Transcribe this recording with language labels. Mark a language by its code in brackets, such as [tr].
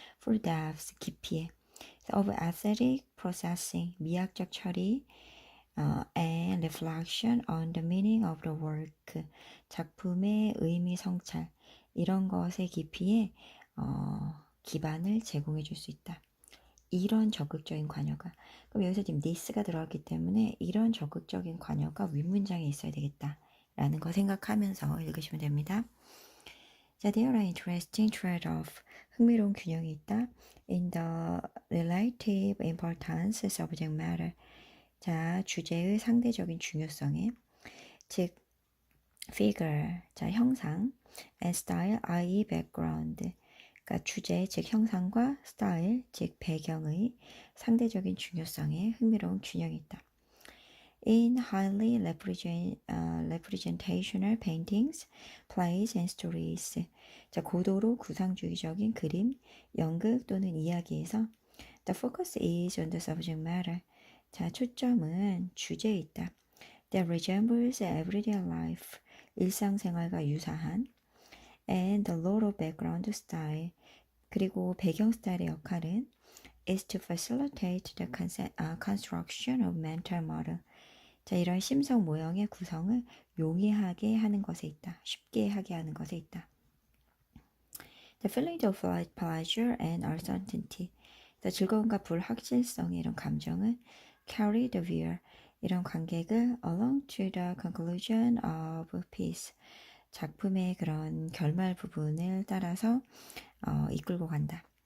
[en] for depth, [ko] 깊이에 [en] of aesthetic processing, [ko] 미학적 처리 [en] and reflection on the meaning of the work, [ko] 작품의 의미 성찰, 이런 것의 깊이에 기반을 제공해 줄 수 있다. 이런 적극적인 관여가. 그럼 여기서 지금 this가 들어갔기 때문에 이런 적극적인 관여가 윗문장에 있어야 되겠다 라는 거 생각하면서 읽으시면 됩니다. [en] 자, there are interesting trade-off. [ko] 흥미로운 균형이 있다. [en] In the relative importance subject matter. [ko] 자, 주제의 상대적인 중요성에 즉 figure, 자, 형상 [en] and style, i.e. background. [ko] 그러니까 주제, 즉 형상과 스타일, 즉 배경의 상대적인 중요성에 흥미로운 균형이 있다. [en] In highly representational paintings, plays and stories. [ko] 자, 고도로 구상주의적인 그림, 연극 또는 이야기에서 [en] the focus is on the subject matter. [ko] 자, 초점은 주제에 있다. [en] That resembles everyday life. [ko] 일상생활과 유사한 [en] and the role of background style. [ko] 그리고 배경 스타일의 역할은 [en] is to facilitate the construction of mental model. [ko] 자, 이런 심성 모형의 구성을 용이하게 하는 것에 있다. 쉽게 하게 하는 것에 있다. [en] The feeling of pleasure and uncertainty. [ko] 자, 즐거움과 불확실성의 이런 감정은 [en] carry the viewer. [ko] 이런 관객을 [en] along to the conclusion of piece. [ko] 작품의 그런 결말 부분을 따라서 이끌고 간다.